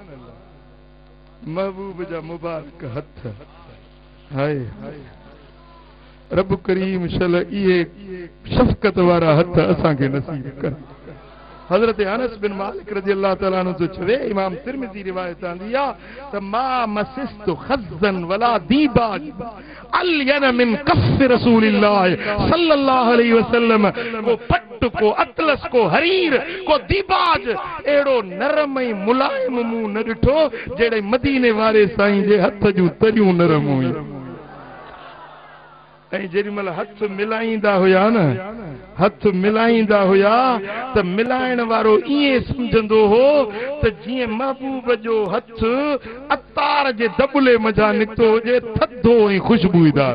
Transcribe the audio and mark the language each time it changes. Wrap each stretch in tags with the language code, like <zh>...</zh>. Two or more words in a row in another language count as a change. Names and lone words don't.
<sd>महबूब जा मुबारक हथ हाय रब करीम शल इहे शफ़क़त वारा हथ असांखे नसीब कर। हजरत अनस बिन मालिक</sd> <ar>رضي الله تعالى عنه</ar> <sd>चवे इमाम तिरमिज़ी रिवायत आंदी आहे त</sd> <ar>ما مسست خزا ولا ديباج ألين من كف رسول الله صلى الله عليه وسلم.</ar> <sd>को पट को अतलस को हरीर को दीबाज एड़ो नरम ऐं मुलायम मुंह न ॾिठो जेड़े मदीने वारे साईं जे हथ जूं तरियूं नरम हुयूं। ऐं जेॾी महिल हथ मिलाईंदा हुया न हथ मिलाईंदा हुया त मिलाइण वारो ईअं सम्झंदो हो त जीअं महबूब जो हथ अतार जे दबले मज़ा निकितो हुजे थधो ऐं ख़ुशबूदार।</sd>